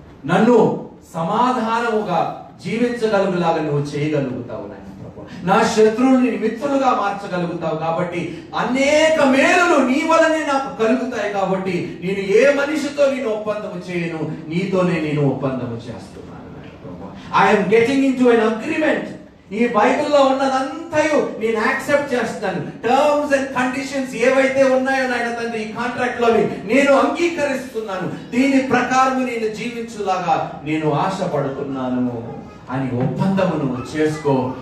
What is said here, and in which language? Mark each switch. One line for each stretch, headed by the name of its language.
Telugu: నన్ను సమాధానముగా జీవించగలుగులాగా నువ్వు చేయగలుగుతావు నాయన ప్రభు. నా శత్రువుల్ని మిత్రులుగా మార్చగలుగుతావు కాబట్టి అనేక మేలులు నీ వలనే నాకు కలుగుతాయి. కాబట్టి నేను ఏ మనిషితో నేను ఒప్పందము చేయను, నీతోనే నేను ఒప్పందము చేస్తున్నాను.
English: I am getting into an agreement.
Telugu: ఈ బైబిల్లో ఉన్నదంతయు నేను యాక్సెప్ట్ చేస్తాను. టర్మ్స్ అండ్ కండిషన్స్ ఏవైతే ఉన్నాయో నాయన తండ్రి ఈ కాంట్రాక్ట్ లోని నేను అంగీకరిస్తున్నాను. దీని ప్రకారం నేను జీవించులాగా నేను ఆశపడుతున్నాను అని ఒప్పందమును చేసుకో.